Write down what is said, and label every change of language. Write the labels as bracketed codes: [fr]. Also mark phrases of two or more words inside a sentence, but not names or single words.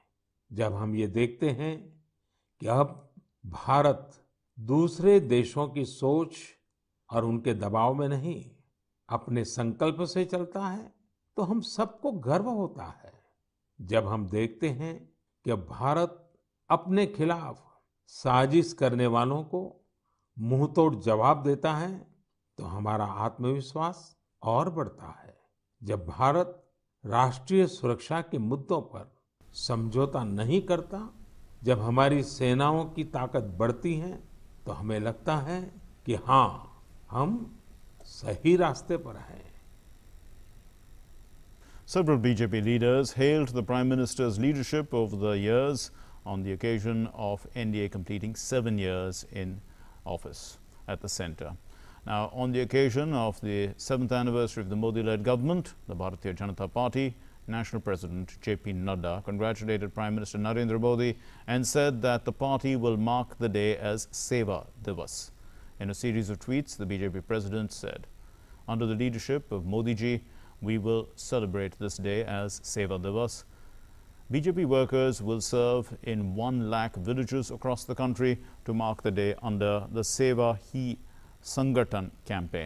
[hi] जब हम ये देखते हैं कि अब भारत दूसरे देशों की सोच और उनके दबाव में नहीं, अपने संकल्प से चलता है, तो हम सबको गर्व होता है जब हम देखते हैं कि अब भारत अपने खिलाफ साजिश करने वालों को मुंहतोड़ जवाब देता है, तो हमारा आत्मविश्वास और बढ़ता है। जब भारत राष्ट्रीय सुरक्षा के मुद्दों पर समझौता नहीं करता, जब हमारी सेनाओं की ताकत बढ़ती है, तो हमें लगता है कि हाँ, हम सही रास्ते पर हैं। [en] Several BJP leaders hailed the Prime Minister's leadership over the years on the occasion of NDA completing 7 years in office at the centre. Now, on the occasion of the 7th anniversary of the Modi-led government, the Bharatiya Janata Party National President J.P. Nadda congratulated Prime Minister Narendra Modi and said that the party will mark the day as Seva Divas. In a series of tweets, the BJP president said, "Under the leadership of Modi ji, we will celebrate this day as Seva Divas. BJP workers will serve in 1 lakh villages across the country to mark the day under the Seva Hi Sangathan campaign."